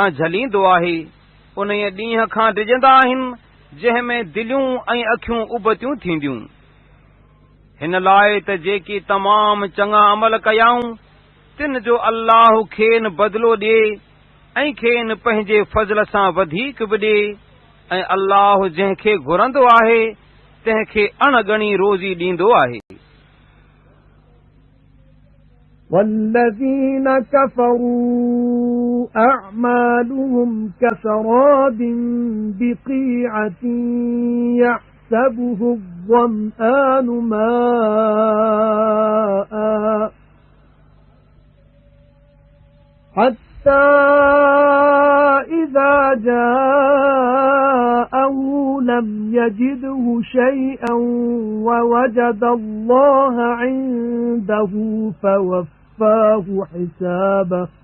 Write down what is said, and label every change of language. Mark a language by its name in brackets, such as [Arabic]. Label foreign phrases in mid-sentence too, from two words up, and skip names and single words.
[Sindhi] झलींदो आहे उन ॾींहं खां डिॼंदा आहिनि जंहिं में दिलियूं ऐं अखियूं उबतियूं थींदियूं हिन लाइ त जेकी तमामु चङा अमल कयाऊं तिन जो अल्लाह खेनि बदिलो ॾिए ऐं खेनि पंहिंजे फज़ल सां वधीक बि ॾिए ऐं अल्लाह जंहिंखे घुरंदो आहे तंहिंखे अणगणी रोज़ी ॾींदो आहे [Arabic] والذين كفروا أعمالهم كسراب بقيعة يحسبه الظمآن ماء حتى إذا جاءه لم يجده شيئا ووجد الله عنده فوفاه حسابه